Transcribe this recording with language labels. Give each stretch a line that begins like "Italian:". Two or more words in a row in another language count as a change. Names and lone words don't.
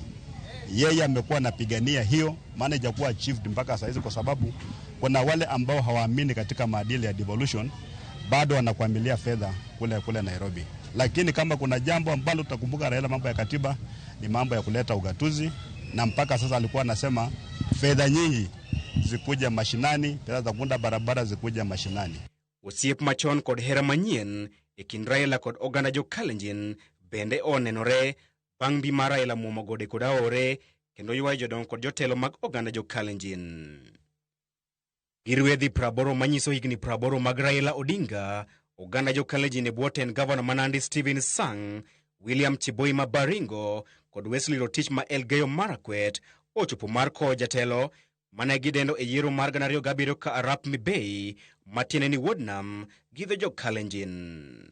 Swahili: Yeye amekuwa anapigania hiyo, maana haijakuwa achieved mpaka sasa, kwa sababu kuna wale ambao hawaamini katika maadili ya devolution, bado wanakuamilia fedha kule Nairobi. Lakini kama kuna jambo ambalo tutakumbuka Raila, mambo ya katiba, ni mambo ya kuleta ugatuzi, na mpaka sasa alikuwa anasema fedha nyingi zikuja mashinani, fedha za kuunda barabara zikuja mashinani.
Luo (Kenya and Tanzania): Osiep machon kod hera manyien e kind Raila kod oganda jo Kalenjin bende onenore bang' bi mar Raila muomo gode kod aore kendo ywayo jodong kod jotelo mag oganda jo Kalenjin. Girwedhi 80 manyiso higni 80 mag Raila Odinga, oganda jo Kalenjin e bwo tend Gavana ma Nandi Stephen Sang, William Chiboi ma Baringo kod Wesley Rotich ma Elgeyo Marakwet ochopo mar kowo jatelo mane gidendo e yiero mar 2007 ka Arap Mibei matiende ni wuod nam gi dho jo Kalenjin.